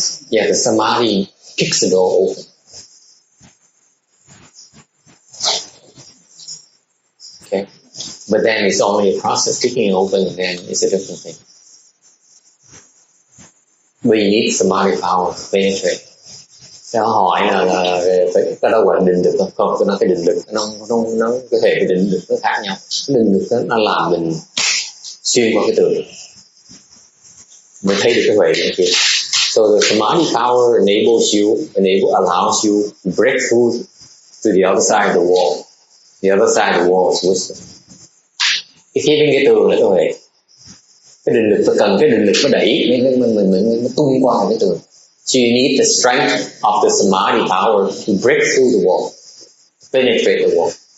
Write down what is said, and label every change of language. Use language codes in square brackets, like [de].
[en] Yeah, the samadhi kicks the door open. Okay, but then it's only a process kicking open, and then it's a different thing. We need samadhi power to penetrate. [vi] Sao hỏi là cái đâu gọi là định lực không? Tôi nói cái định lực nó cái thể cái định lực nó khác nhau. Cái định lực nó làm mình xuyên qua cái tường mới thấy được cái huệ bên kia. [en] So the samadhi power allows you to break through to the other side of the wall. The other side of the wall is wisdom. [vi] Cái phía bên cái tường là cái huệ. Cái định lực, tôi cần cái định lực nó đẩy mình tung qua cái tường. [en] So you need the strength of the samadhi power to break through the wall, to penetrate the wall.